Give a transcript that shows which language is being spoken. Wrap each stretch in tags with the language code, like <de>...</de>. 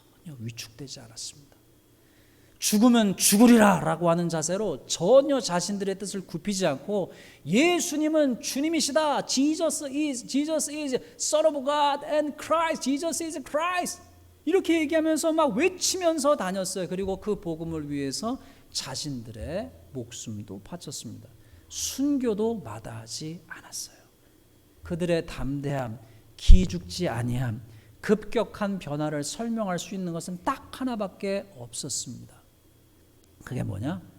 <ko>전혀 위축되지 않았습니다. 죽으면 죽으리라 라고 하는 자세로 전혀 자신들의 뜻을 굽히지 않고 예수님은 주님이시다.</ko> <en>Jesus is Son of God and Christ. Jesus is Christ.</en> <ko>이렇게 얘기하면서 막 외치면서 다녔어요. 그리고 그 복음을 위해서 자신들의 목숨도 바쳤습니다. 순교도 마다하지 않았어요. 그들의 담대함, 기죽지 아니함, 급격한 변화를 설명할 수 있는 것은 딱 하나밖에 없었습니다. 그게 뭐냐?</ko>